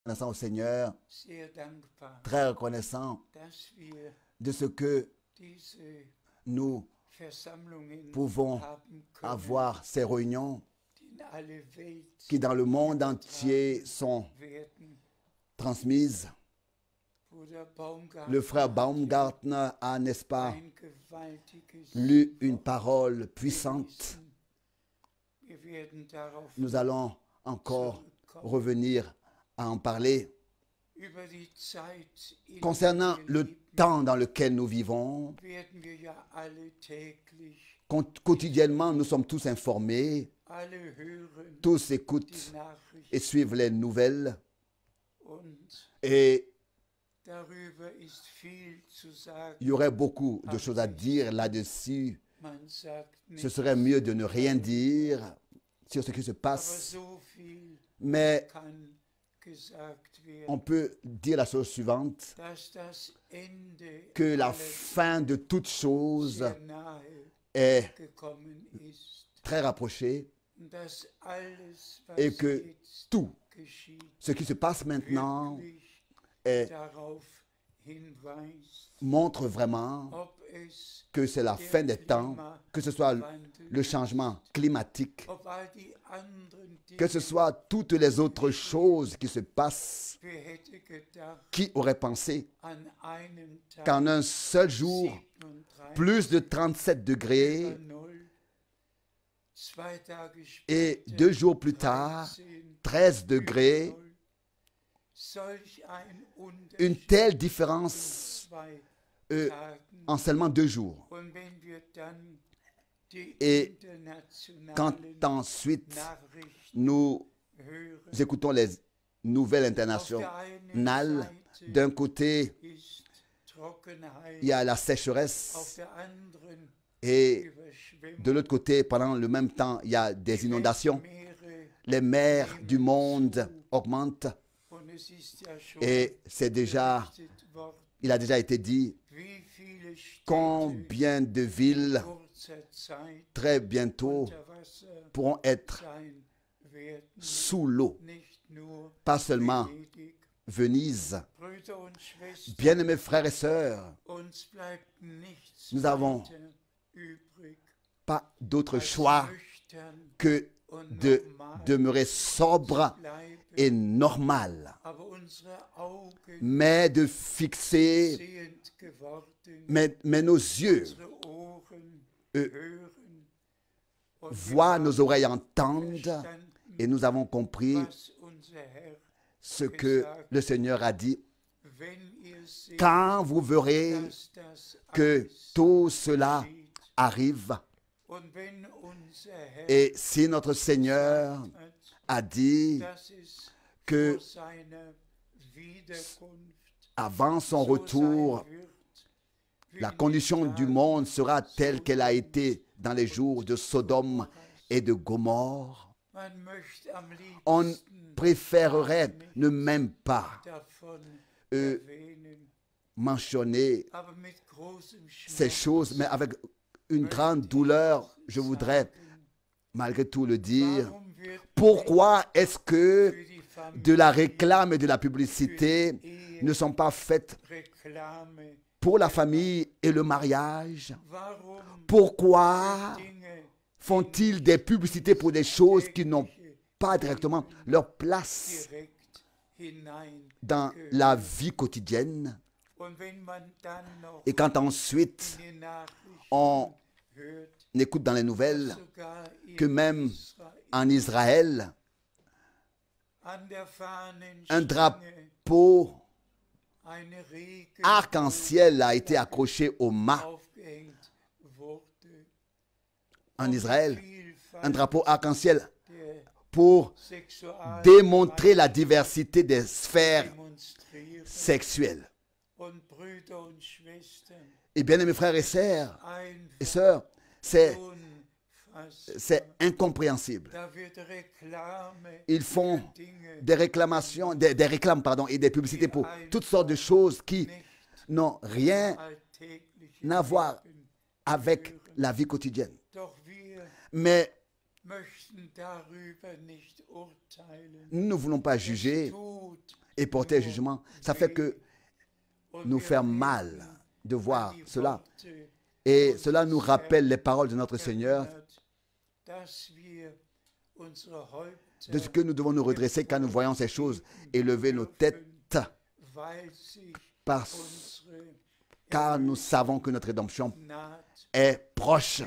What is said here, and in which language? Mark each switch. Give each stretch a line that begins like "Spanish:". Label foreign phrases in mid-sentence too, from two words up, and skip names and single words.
French: reconnaissant au Seigneur,
German: sehr dankbar,
French: très reconnaissant
German: dass wir
French: de ce que
German: diese
French: nous
German: Versammlungen
French: pouvons
German: haben können,
French: avoir ces réunions
German: die in alle Welt
French: qui dans le monde entier sont
German: werden.
French: transmises.
German: Bruder Baumgartner
French: Le frère Baumgartner a, n'est-ce pas,
German: ein gewaltiges
French: lu une
German: Wort
French: parole puissante.
German: gelesen. Wir werden darauf
French: Nous allons encore
German: zurückkommen.
French: revenir à en parler.
German: Über die Zeit, in
French: Concernant
German: der wir
French: le
German: leben,
French: temps dans lequel nous vivons,
German: werden wir ja alle täglich,
French: quotidiennement, nous sommes tous informés,
German: alle hören
French: tous
German: die
French: écoutent
German: Nachrichten
French: et suivent les nouvelles.
German: und
French: Et
German: darüber ist viel zu sagen.
French: il y aurait beaucoup de choses à dire là-dessus.
German: Man sagt
French: Ce
German: nicht,
French: serait mieux de ne rien dire sur ce qui se
German: aber
French: passe.
German: so viel
French: Mais
German: kann gesagt werden,
French: on peut dire la chose suivante,
German: dass das Ende
French: que la
German: aller
French: fin de toute chose
German: sehr nahe
French: est
German: gekommen ist
French: très rapprochée
German: und dass alles, was
French: et que
German: jetzt
French: tout
German: geschieht,
French: ce qui se passe maintenant
German: wirklich
French: est,
German: darauf hinweist,
French: montre vraiment
German: ob es
French: que c'est la fin des temps, que ce soit le changement climatique,
German: ob all die anderen
French: que ce
German: Dinge,
French: soit toutes les autres choses qui se passent.
German: wer hätte gedacht,
French: Qui aurait pensé
German: an einem Tag
French: qu'en un seul jour, 37 plus de 37 degrés
German: über Null, 2 Tage
French: et
German: später
French: 2 jours plus tard,
German: 13
French: 13
German: über
French: degrés,
German: Null, solch ein
French: une
German: Unterschied
French: telle
German: in
French: différence
German: 2 euh, Tagen.
French: en seulement 2 jours.
German: Und wenn wir dann die
French: Et quand
German: internationalen
French: ensuite
German: Nachrichten
French: nous
German: hören,
French: écoutons les nouvelles
German: auf der
French: internationales,
German: einen Seite
French: d'un côté,
German: ist Trockenheit,
French: il y a la
German: auf
French: sécheresse
German: der anderen
French: et
German: Überschwemmung,
French: de l'autre côté, pendant le même temps, il y a des inondations.
German: Weltmeere,
French: Les mers du monde augmentent
German: und es ist ja schon
French: et c'est déjà,
German: berichtet worden,
French: il a déjà été dit,
German: wie viele Städte
French: combien de villes
German: in kurzer Zeit
French: très bientôt
German: unter Wasser
French: pourront être
German: sein werden,
French: sous l'eau.
German: nicht nur
French: Pas seulement
German: Venedig.
French: Venise.
German: Brüder und Schwestern,
French: Bien-aimés frères et sœurs,
German: uns bleibt nichts
French: nous avons
German: weiter übrig,
French: pas d'autre
German: als
French: choix
German: nüchtern
French: que
German: und
French: de
German: normal
French: demeurer sobre
German: bleiben,
French: et normal,
German: aber unsere Augen
French: mais de fixer,
German: sehend geworden,
French: mais nos yeux
German: unsere Ohren euh, hören und wir
French: voient, nos
German: haben
French: oreilles entendent,
German: verstanden,
French: et nous avons compris
German: was unser Herr
French: ce que le Seigneur a dit.
German: wenn ihr seht,
French: Quand vous verrez
German: dass das
French: que
German: alles
French: tout cela
German: geschieht,
French: arrive,
German: und wenn unser Herr
French: et si notre Seigneur
German: gesagt hat,
French: a dit
German: dass es
French: que
German: vor seiner Wiederkunft
French: avant son
German: so
French: retour,
German: sein wird, wie
French: la
German: in den
French: condition du
German: Tagen
French: monde sera telle qu'elle a été dans les jours de Sodome et de Gomorre.
German: Man möchte am
French: On
German: liebsten
French: préférerait ne même pas
German: davon euh, erwähnen,
French: mentionner
German: aber mit großem
French: ces
German: Schmerz
French: choses, mais avec une grande douleur, je voudrais
German: sagen,
French: malgré tout le dire.
German: warum wird
French: Pourquoi est-ce que
German: für die Familie
French: de la réclame et de la publicité ne sont pas faites
German: Reklame,
French: pour la famille et le mariage?
German: warum
French: Pourquoi
German: Dinge
French: font-ils des publicités pour des choses qui n'ont pas directement leur place
German: direkt hinein?
French: dans la vie quotidienne?
German: Und wenn man dann noch
French: Et quand ensuite
German: in den Nachrichten
French: on
German: hört,
French: écoute dans les nouvelles
German: sogar in
French: que même
German: Israel
French: en Israël,
German: an der Fahnenstange
French: un drapeau
German: eine Regenbogen
French: arc-en-ciel a été accroché au mât
German: aufgehängt wurde.
French: en Israël,
German: Vielfalt
French: un drapeau arc-en-ciel
German: der
French: pour
German: Sexualgewalt
French: démontrer la diversité des sphères
German: demonstrieren.
French: sexuelles.
German: Und Brüder und Schwestern,
French: Et bien, mes frères et sœurs, c'est
German: unfassbar.
French: incompréhensible.
German: Da wird Reklame
French: Ils font
German: für Dinge
French: des réclamations, des réclames, pardon, et des publicités pour toutes sortes de choses qui
German: nicht
French: n'ont rien
German: alltäglichen
French: à voir
German: Leben
French: avec
German: gehören.
French: la vie quotidienne.
German: Doch wir
French: Mais
German: möchten darüber nicht urteilen.
French: nous ne voulons pas
German: Es
French: juger.
German: tut
French: et porter jugement. Ça fait que nous fait mal de voir cela. Et cela nous rappelle les paroles de notre Seigneur, de ce que nous devons nous redresser quand nous voyons ces choses et lever nos têtes, car nous savons que notre rédemption est proche.